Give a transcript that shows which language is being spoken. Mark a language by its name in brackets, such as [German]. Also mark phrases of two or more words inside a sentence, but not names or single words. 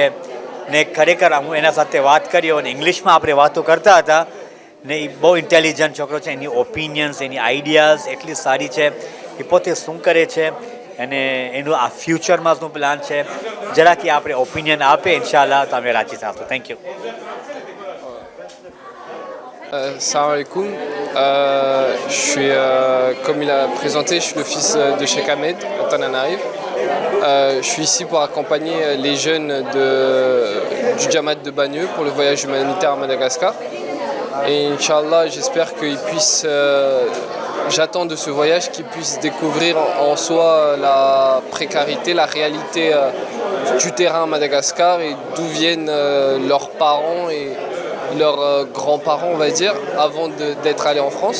[Gujarati] ને ખરેખર હું એના સાથે વાત કરી અને ઇંગ્લિશમાં આપણે વાતો કરતા હતા, ને એ બહુ ઇન્ટેલિજન્ટ છોકરો છે. એની ઓપિનિયન્સ, એની આઈડિયાઝ એટલી સારી છે. એ પોતે શું કરે છે અને એનું આ ફ્યુચરમાં શું પ્લાન છે, જરાક એ આપણે ઓપિનિયન આપે, ઇન્શાલ્લાહ તો અમે રાજી થશું. [English] Thank you. [Arabic] السلام عليكم. [French] Comme il a présenté, je suis le fils de Cheikh Ahmed à Tananarive. Je suis ici pour accompagner les jeunes du Jamaat de Bagneux pour le voyage humanitaire à Madagascar. Et Inch'Allah, j'espère qu'ils puissent, j'attends de ce voyage qu'ils puissent découvrir en soi la précarité, la réalité du terrain à Madagascar, et d'où viennent leurs parents et leurs grands-parents, on va dire, avant d'être allés en France.